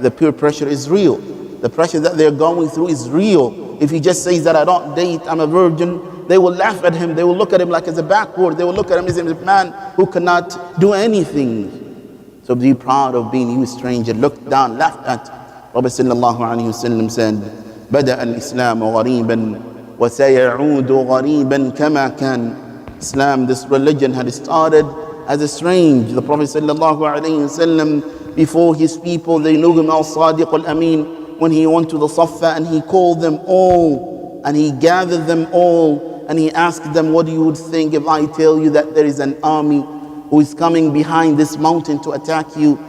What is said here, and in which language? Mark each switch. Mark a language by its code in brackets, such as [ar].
[en] The peer pressure is real. The pressure that they're going through is real. If he just says that I don't date, I'm a virgin, they will laugh at him. They will look at him like as a backward. They will look at him as a man who cannot do anything. So be proud of being you, stranger, looked down, laughed at. Prophet sallallahu alaihi wasallam said, [ar] بدأ الإسلام غريبا وسيعود غريبا كما كان. [en] Islam, this religion, had started as a strange. The Prophet sallallahu alaihi wasallam, before his people, they knew him as Sadiq al-Amin. When he went to the Safa and he called them all and he gathered them all and he asked them, what do you think if I tell you that there is an army who is coming behind this mountain to attack you?